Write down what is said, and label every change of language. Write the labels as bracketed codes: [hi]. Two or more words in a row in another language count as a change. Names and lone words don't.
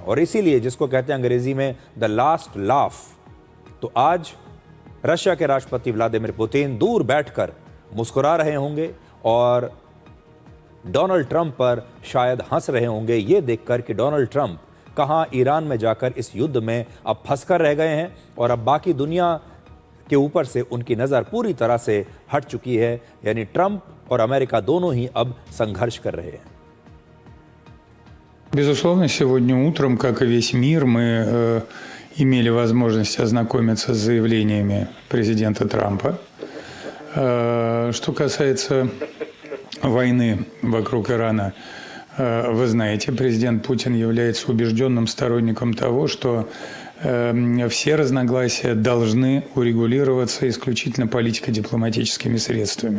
[hi] और इसीलिए जिसको कहते हैं अंग्रेजी में [en] the last laugh, [hi] तो आज रशिया के राष्ट्रपति व्लादिमीर पुतिन दूर बैठकर मुस्कुरा रहे होंगे और डोनाल्ड ट्रंप पर शायद हंस रहे होंगे, ये देखकर कि डोनाल्ड ट्रंप कहां ईरान में जाकर इस युद्ध में अब फंसकर रह गए हैं, और अब बाकी दुनिया के ऊपर से उनकी नज़र पूरी तरह से हट चुकी है। यानी ट्रंप और अमेरिका दोनों ही अब संघर्ष कर रहे हैं। [ru] Безусловно, сегодня утром, как и весь мир, мы имели возможность ознакомиться с заявлениями президента Трампа. Что касается войны вокруг Ирана, вы знаете, президент Путин является убежденным сторонником того, что все разногласия должны урегулироваться исключительно политико-дипломатическими средствами.